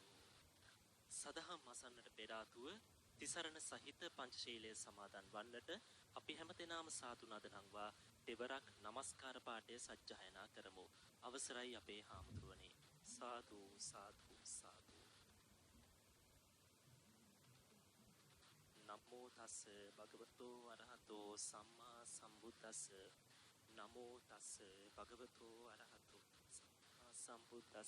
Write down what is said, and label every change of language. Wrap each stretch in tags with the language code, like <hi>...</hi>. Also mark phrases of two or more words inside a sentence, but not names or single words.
<si>සදහම් අසන්නට පෙර ආතුව තිසරණ සහිත පංචශීලයේ සමාදන් වන්නට අපි හැමදෙනාම සාදු නද නංවා දෙවරක් নমස්කාර පාඨය සජ්ජායනා කරමු. අවසරයි අපේ හාමුදුරුවනේ. සාදු සාදු සාදු.</si> <pi>නමෝ තස් භගවතෝ අරහතෝ සම්මා සම්බුද්දස්ස. නමෝ තස් භගවතෝ අරහතෝ සම්බුද්දස්ස.</pi>